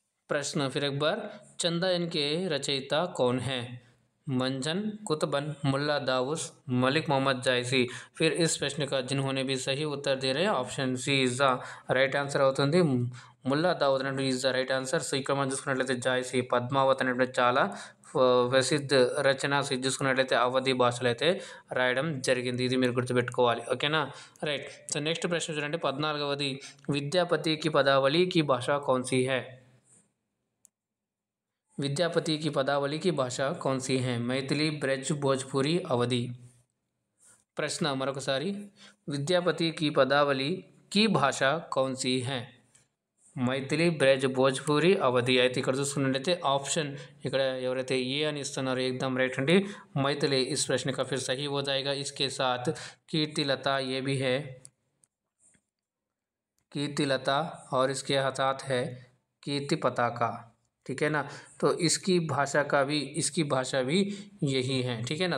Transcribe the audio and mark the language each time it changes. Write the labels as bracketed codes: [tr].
[hi] प्रश्न फिर एक बार, चंदायन के रचयिता कौन है. मंजन, कुतुबन, मुल्ला दाऊद, मलिक मोहम्मद जायसी. फिर इस प्रश्न का जिन्होंने भी सही उत्तर दे रहे हैं option C [en] is the right answer [te] అవుతుంది. ముల్లా దావుద్ అంటే [en] Is the right answer. [te] So ఇక్కడ మనం చూసుకున్నట్లయితే జాయ్సీ పద్మావత్ అనేటువంటి చాలా ప్రసిద్ధ రచన చూసుకున్నట్లయితే అవధి భాషలో అయితే రాయడం జరిగింది. ఇది మీరు గుర్తుపెట్టుకోవాలి. ఓకేనా. రైట్. సో నెక్స్ట్ ప్రశ్న చూడండి 14వది. [hi] విద్యాపతి की पदावली की भाषा कौन सी है. विद्यापति की पदावली की भाषा कौन सी है. मैथिली, ब्रज, भोजपुरी, अवधी. प्रश्न मरొకసారి, विद्यापति की पदावली की भाषा कौन सी है. [te] మైథిలి, బ్రజ్, భోజ్పూరి, అవధి. అయితే ఇక్కడ చూసుకున్నట్లయితే ఆప్షన్ ఇక్కడ ఎవరైతే ఏ అని ఇస్తున్నారో एकदम రైట్ అండి. [hi] मैथिली इस प्रश्न का फिर सही हो जाएगा. इसके साथ कीर्तिलता ये भी है, कीर्तिलता, और इसके साथ है कीर्ति पताका. ठीक है ना. तो इसकी भाषा भी यही है. ठीक है ना.